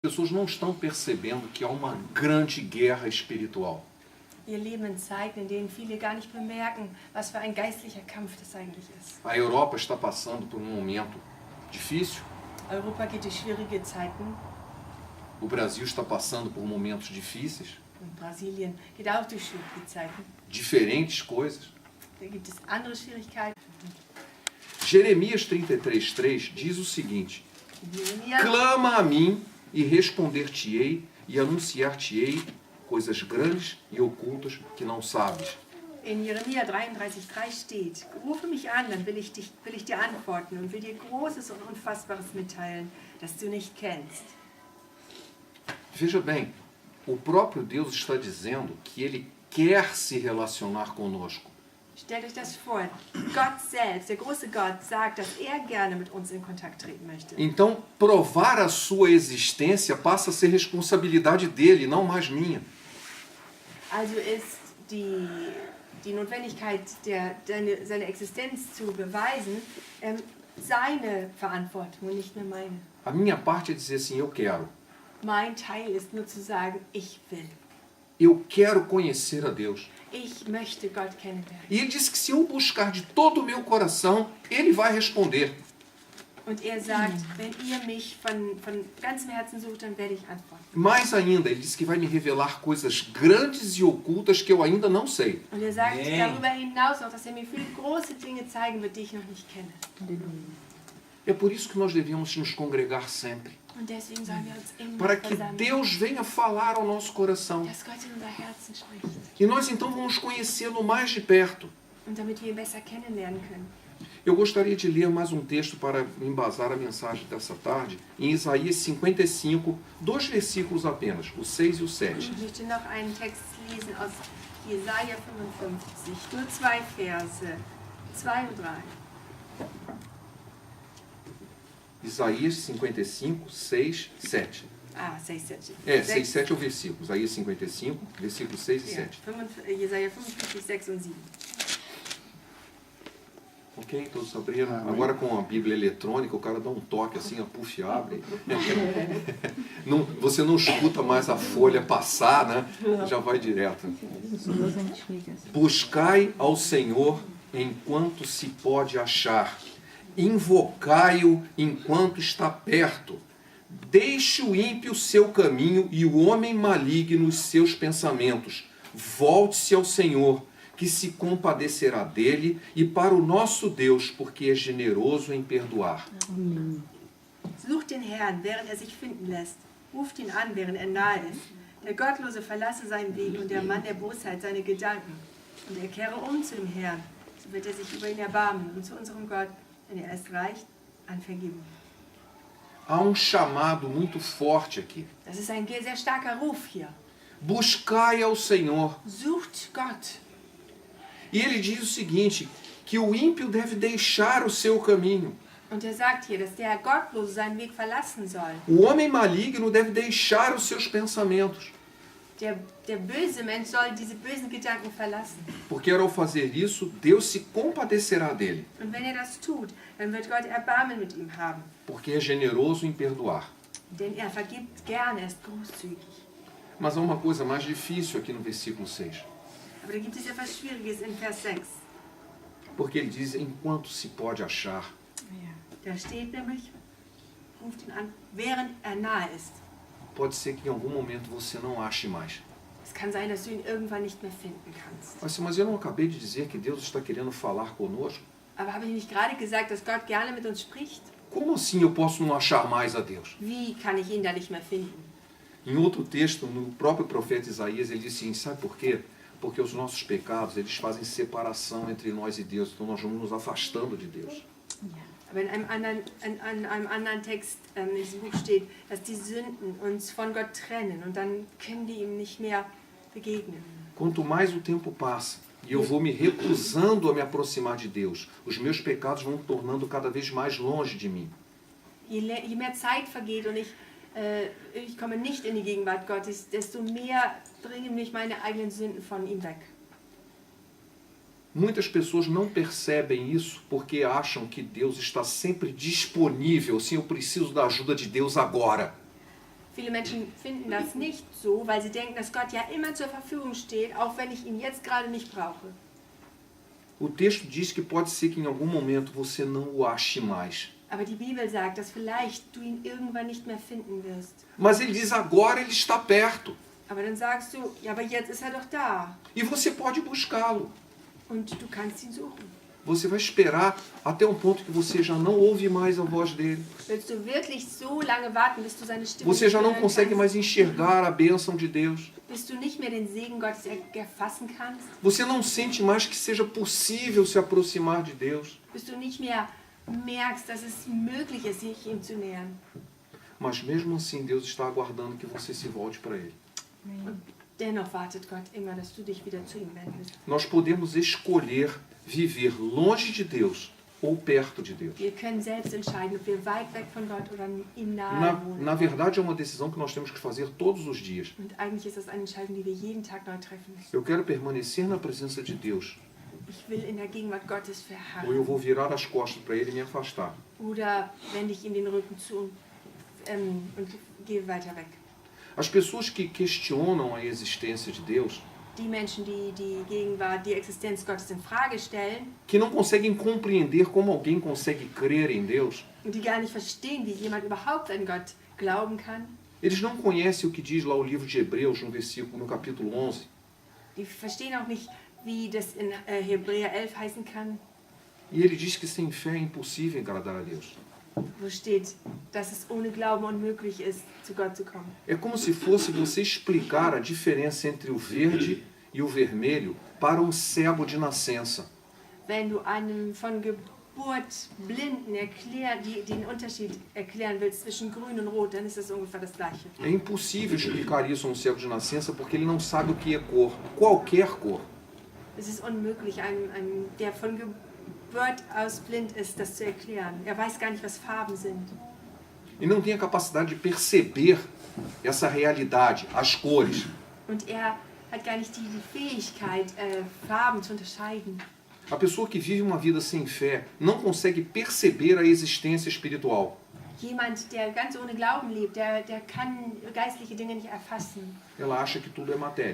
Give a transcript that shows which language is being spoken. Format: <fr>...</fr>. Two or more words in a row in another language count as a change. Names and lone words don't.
<pt>As pessoas não estão percebendo que há uma grande guerra espiritual.</pt> <de>Wir leben in Zeiten, in denen viele gar nicht bemerken, was für ein geistlicher Kampf das eigentlich ist.</de> <pt>A Europa está passando por um momento difícil.</pt> <de>Europa geht durch schwierige Zeiten.</de> <pt>O Brasil está passando por momentos difíceis.</pt> <de>Und Brasilien geht auch durch schwierige Zeiten.</de> <pt>Diferentes coisas.</pt> <de>Da gibt es andere Schwierigkeiten.</de> <pt>Jeremias 33:3 diz o seguinte: Jeremia, clama a mim e responder-te-ei e anunciar-te-ei coisas grandes e ocultas que não sabes.</pt> <de>in Jeremia 33,3 steht: Rufe mich an, dann will ich dir antworten und will dir Großes und Unfassbares mitteilen, das du nicht kennst.</de> <pt>Veja bem, o próprio Deus está dizendo que Ele quer se relacionar conosco.</pt> <de>Stellt euch das vor, Gott selbst, der große Gott, sagt, dass er gerne mit uns in Kontakt treten möchte.</de> <pt>Então, provar a sua existência passa a ser responsabilidade dele, não mais minha.</pt> <de>Also ist die Notwendigkeit, seine Existenz zu beweisen, seine Verantwortung und nicht mehr meine.</de> <pt>A minha parte é dizer assim, eu quero.</pt> <de>Mein Teil ist nur zu sagen, ich will.</de> <pt>Eu quero conhecer a Deus.</pt> <de>Ich möchte Gott kennenlernen.</de> <pt>E ele disse que se eu buscar de todo o meu coração, Ele vai responder.</pt> <de>Und er sagt, wenn ihr mich von ganzem Herzen sucht, dann werde ich antworten.</de> <pt>Mais ainda, ele disse que vai me revelar coisas grandes e ocultas que eu ainda não sei.</pt> <de>Und er sagt darüber hinaus noch, dass er mir viele große Dinge zeigen wird, die ich noch nicht kenne.</de> <pt>É por isso que nós devemos nos congregar sempre.</pt> <de>Und deswegen sollen wir uns immer</de> <pt>Para que</pt> <de>versammeln,</de> <pt>Deus venha falar ao nosso coração.</pt> <de>dass Gott in unser Herzen spricht.</de> <pt>E nós então vamos conhecê-lo mais de perto.</pt> <de>Und damit wir ihn besser kennenlernen können.</de> <pt>Eu gostaria de ler mais um texto para embasar a mensagem dessa tarde, em Isaías 55, 2 versículos apenas, o 6 e o 7.</pt> <de>Ich möchte noch einen Text lesen aus Jesaja 55, nur 2 Verse, 2 und 3.</de> <pt>Isaías 55, 6, 7. Ah, 6, 7. É, 6, 7 é o versículo. Isaías 55, versículos 6 e 7.</pt> <de>Jesaja 55, 6 und 7.</de> <pt>Ok, todos abriram. Agora com a Bíblia eletrônica, o cara dá um toque assim, a puff abre. Você não escuta mais a folha passar, né? Já vai direto. Buscai ao Senhor enquanto se pode achar. Invocai-o enquanto está perto. Deixe o ímpio seu caminho e o homem maligno os seus pensamentos. Volte-se ao Senhor, que se compadecerá dele, e para o nosso Deus, porque é generoso em perdoar.</pt> <de>Sucht den Herrn, während sich finden lässt. Ruft ihn an, während nahe ist. Der Gottlose verlasse seinen Weg und der Mann der Bosheit seine Gedanken. Und er kehre zu dem Herrn, so wird sich über ihn erbarmen. Und zu unserem Gott, denn ist reich an Vergebung.</de> <pt>Há chamado muito forte aqui.</pt> <de>Das ist ein sehr starker Ruf hier.</de> <pt>Buscai ao Senhor.</pt> <de>Sucht Gott.</de> <pt>E ele diz o seguinte, que o ímpio deve deixar o seu caminho.</pt> <de>Und er sagt hier, dass der Gottlose seinen Weg verlassen soll.</de> <pt>O homem maligno deve deixar os seus pensamentos.</pt> <de>Der böse Mensch soll diese bösen Gedanken verlassen.</de> <pt>Porque ao fazer isso, Deus se compadecerá dele.</pt> <de>Und wenn das tut, dann wird Gott Erbarmen mit ihm haben.</de> <pt>Porque é generoso em perdoar.</pt> <de>Denn er vergibt gerne, er ist großzügig.</de> <pt>Mas há uma coisa mais difícil aqui no versículo 6.</pt> <de>Aber da gibt es etwas Schwieriges in Vers 6.</de> <pt>Porque ele diz, enquanto se pode achar.</pt> <de>Da steht nämlich, ruft ihn an, während nahe ist.</de> <pt>Pode ser que em algum momento você não ache mais.</pt> <de>Es kann sein, dass du ihn irgendwann nicht mehr finden kannst.</de> <pt>Mas eu não acabei de dizer que Deus está querendo falar conosco?</pt> <de>Aber habe ich nicht gerade gesagt, dass Gott gerne mit uns spricht?</de> <pt>Como assim eu posso não achar mais a Deus?</pt> <de>Wie kann ich ihn da nicht mehr finden?</de> <pt>Em outro texto, no próprio profeta Isaías, ele disse assim, sabe por quê? Porque os nossos pecados, eles fazem separação entre nós e Deus. Então nós vamos nos afastando de Deus.</pt> <de>Aber in einem anderen Text in diesem Buch steht, dass die Sünden uns von Gott trennen und dann können die ihm nicht mehr begegnen.</de> <pt>Quanto mais o tempo passa e eu vou me recusando a me aproximar de Deus, os meus pecados vão tornando cada vez mais longe de mim.</pt> <de>Je mehr Zeit vergeht und ich komme nicht in die Gegenwart Gottes, desto mehr bringen mich meine eigenen Sünden von ihm weg.</de> <pt>Muitas pessoas não percebem isso porque acham que Deus está sempre disponível, assim, eu preciso da ajuda de Deus agora.</pt> <de>Viele Menschen finden das nicht so, weil sie denken, dass Gott ja immer zur Verfügung steht, auch wenn ich ihn jetzt gerade nicht brauche.</de> <pt>O texto diz que pode ser que em algum momento você não o ache mais.</pt> <de>Aber die Bibel sagt, dass vielleicht du ihn irgendwann nicht mehr finden wirst.</de> <pt>Mas ele diz agora ele está perto.</pt> <de>Aber dann sagst du, ja, aber jetzt ist er doch da.</de> <pt>E você pode buscá-lo.</pt> <de>Und du kannst ihn suchen.</de> <pt>Você vai esperar até um ponto que você já não ouve mais a voz dele.</pt> <de>Willst du wirklich so lange warten, bis du seine Stimme</de> <pt>Você já não</pt> <de>hören</de> <pt>consegue</pt> <de>kannst?</de> <pt>mais enxergar a bênção de Deus.</pt> <de>Bis du nicht mehr den Segen Gottes erfassen kannst?</de> <pt>Você não sente mais que seja possível se aproximar de Deus.</pt> <de>Bis du nicht mehr merkst, dass es möglich ist, sich ihm zu nähern?</de> <pt>Mas mesmo assim, Deus está aguardando que você se volte para Ele.</pt> <de>Und dennoch wartet Gott immer, dass du dich wieder zu ihm wendest.</de> <pt>Nós podemos escolher viver longe de Deus ou perto de Deus.</pt> <de>Wir können selbst entscheiden, ob wir weit weg von Gott oder ihm nahe</de> <pt>Na</pt> <de>wohnen.</de> <pt>verdade, é uma decisão que nós temos que fazer todos os dias.</pt> <de>Und eigentlich ist das eine Entscheidung, die wir jeden Tag neu treffen müssen.</de> <pt>Eu quero permanecer na presença de Deus,</pt> <de>Ich will in der Gegenwart Gottes</de> <pt>ou eu</pt> <de>verharren.</de> <pt>vou virar as costas para Ele e me afastar.</pt> <de>Oder wende ich ihm den Rücken zu und gehe weiter weg.</de> <pt>As pessoas que questionam a existência de Deus,</pt> <de>Die Menschen, die die Gegenwart, die Existenz Gottes in Frage stellen</de> <pt>que não conseguem compreender como alguém consegue crer em Deus,</pt> <de>und die gar nicht verstehen, wie jemand überhaupt an Gott glauben kann,</de> <pt>eles não conhecem o que diz lá o livro de Hebreus, no capítulo 11,</pt> <de>die verstehen auch nicht, wie das in Hebräer 11 heißen kann,</de> <pt>e ele diz que sem fé é impossível agradar a Deus.</pt> <de>wo steht, dass es ohne Glauben unmöglich ist, zu Gott zu kommen.</de> <pt>É como se fosse você explicar a diferença entre o verde e o vermelho para um cego de nascença.</pt> <de>Wenn du einem von Geburt Blinden den Unterschied erklären willst zwischen Grün und Rot, dann ist das ungefähr das Gleiche.</de> <pt>É impossível explicar isso a um cego de nascença porque ele não sabe o que é cor, qualquer cor.</pt> <de>Es ist unmöglich, einem der von Geburt aus blind ist, das zu erklären. Er weiß gar nicht, was Farben sind.</de> <pt>E não tem a capacidade de perceber essa realidade, as cores.</pt> <de>Und er hat gar nicht die Fähigkeit, Farben zu unterscheiden.</de> <pt>A pessoa que vive uma vida sem fé não consegue perceber a existência espiritual.</pt> <de>Jemand, der ganz ohne Glauben lebt, der kann geistliche Dinge nicht erfassen.</de> <pt>Ela acha que tudo é matéria.</pt>